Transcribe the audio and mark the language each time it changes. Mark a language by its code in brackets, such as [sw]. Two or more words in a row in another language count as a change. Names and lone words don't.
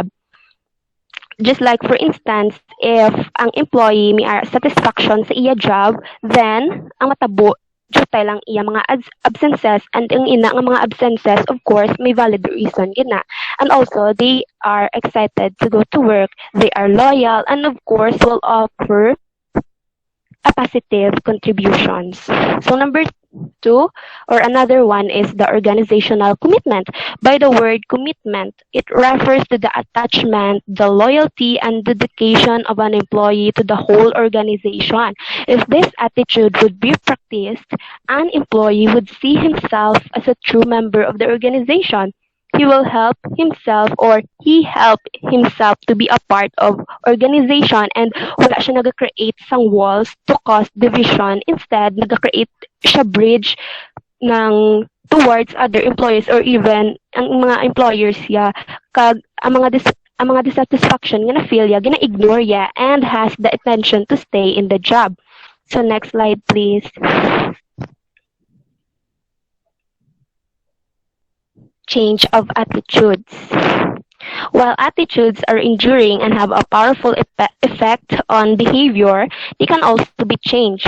[en] Just like for instance, if [hil] ang employee may satisfaction sa iya job, then ang matabo jutay lang iya mga absences, and ang ina nga mga absences, [en] of course, [hil] may valid reason gina. [en] And also, they are excited to go to work, they are loyal, and of course, will offer a positive contributions. So number two, or another one, is the organizational commitment. By the word commitment, it refers to the attachment, the loyalty, and dedication of an employee to the whole organization. If this attitude would be practiced, an employee would see himself as a true member of the organization. He will help himself or he help himself to be a part of organization, and [hil] wala siya nag-create sang [en] walls to cause division. Instead, [hil] nag-create siya bridge ng [en] towards other employees or even [hil] ang mga employers ya kag ang mga dissatisfaction nga na-feel ya, gina-ignore ya, [en] and has the intention to stay in the job. So next slide please. Change of attitudes. While attitudes are enduring and have a powerful effect on behavior, they can also be changed.